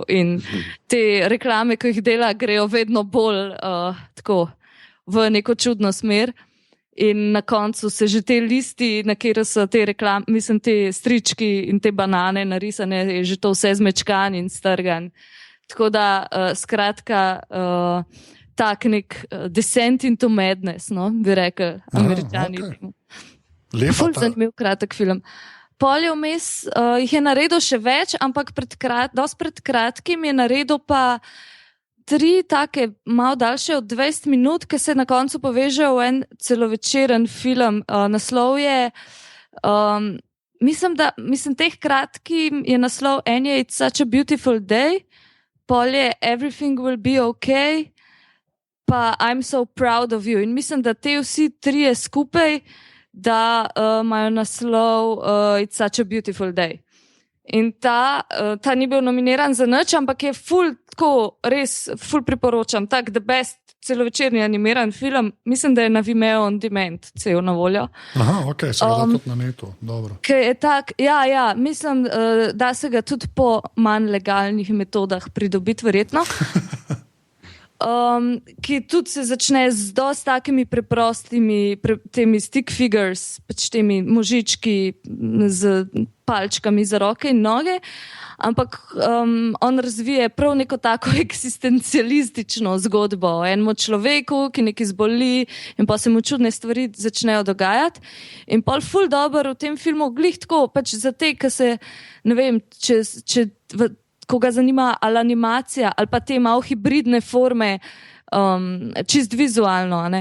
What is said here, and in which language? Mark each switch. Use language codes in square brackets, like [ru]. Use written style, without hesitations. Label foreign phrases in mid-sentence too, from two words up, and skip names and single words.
[sl] In te reklame, ki jih dela, grejo vedno bolj tako v neko čudno smer. In na koncu se že te listi, na kjer so te reklame, mislim, te strički in te banane narisane, je že to vse zmečkan in strgan. Tako da, skratka, tak nek [en] descent into madness, [sl] no, bi rekel Američani. Okay. Ful zanimiv kratek film. Pol je vmes, jih je naredil še več, ampak dosti pred kratkim je naredil pa 3 take malo daljše od 20 minut, ki se na koncu povežejo v en celovečeren film. Naslov je, mislim, teh kratkim je naslov, en je It's Such a Beautiful Day, pol je Everything Will Be Okay, pa I'm So Proud of You. In mislim, da te vsi 3 skupaj, da imajo naslov It's Such a Beautiful Day. In ta ni bil nominiran za nič, ampak je res ful priporočam. Tak, [en] the best [sl] celovečerni animiran film, mislim, da je na Vimeo on demand, cel na voljo. Aha, ok, se ga da tudi na netu, dobro. Je tak, ja, mislim, da se ga tudi po manj legalnih metodah pridobiti verjetno. Ki tudi se začne z dosti takimi preprostimi temi [en] stick figures, [sl] pač temi možički z palčkami za roke in noge, ampak on razvije prav neko tako eksistencialistično zgodbo o enem človeku, ki nekaj zboli in pa se mu čudne stvari začnejo dogajati. In pol ful dober v tem filmu glih tako, pač za te, ki se, ne vem, koga zanima ali animacija ali pa te malo hibridne forme, čist vizualno, ne.